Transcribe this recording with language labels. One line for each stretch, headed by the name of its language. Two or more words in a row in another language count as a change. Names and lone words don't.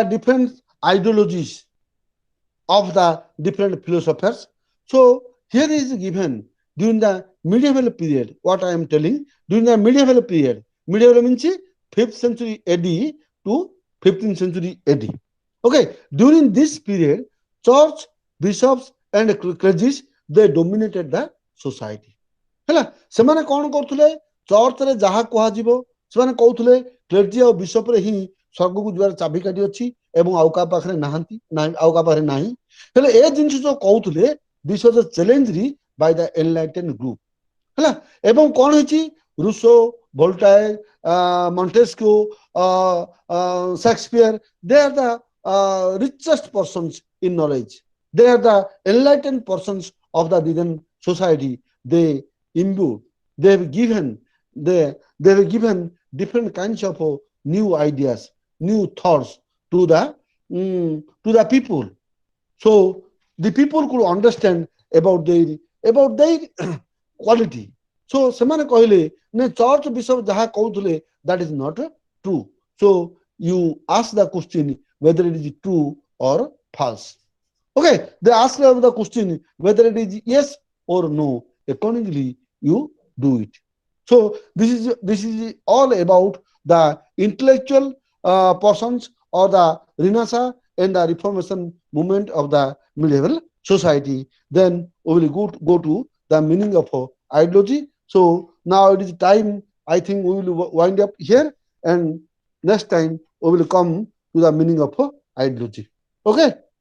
English: different ideologies of the different philosophers so here is given during the medieval period what I am telling during the medieval period medieval means 5th century AD to 15th century AD okay during this period church bishops and clergies they dominated the society
Odia: ହେଲା ସେମାନେ କଣ କରୁଥିଲେ ଚର୍ଚ୍ଚରେ ଯାହା କୁହାଯିବ ସେମାନେ କହୁଥିଲେ କ୍ଲେର୍ଜି ଆଉ ବିଶପରେ ହିଁ ସ୍ୱର୍ଗକୁ ଯିବାର ଚାବିକାଠି ଅଛି ଏବଂ ଆଉ କାହା ପାଖରେ ନାହାନ୍ତି ଆଉ କାହା ପାଖରେ ନାହିଁ ହେଲେ ଏ ଜିନିଷ ଯୋଉ କହୁଥିଲେ
English: this was challenged by the enlightened group
Odia: ହେଲା ଏବଂ କଣ ହେଇଛି ରୁସୋ ଭୋଲ୍ଟାयर ମଣ୍ଟେସ୍କ୍ୟୁ
English: शेक्सपियर they are the richest persons in knowledge they are the enlightened persons of the Indian society they imbued they have given they have given different kinds of new ideas new thoughts to the people so the people could understand about their quality so
Odia: ସେମାନେ କହିଲେ ନା ଚର୍ଚ୍ଚ ବିଷୟ ଯାହା କହୁଥିଲେ
English: that is not true so you ask the question whether it is true or false okay they ask the question whether it is yes or no accordingly you do it so this is all about the intellectual persons or the Renaissance and the Reformation movement of the medieval society then we will go to the meaning of ideology so now it is time I think we will wind up here and next time we will come to the meaning of ideology okay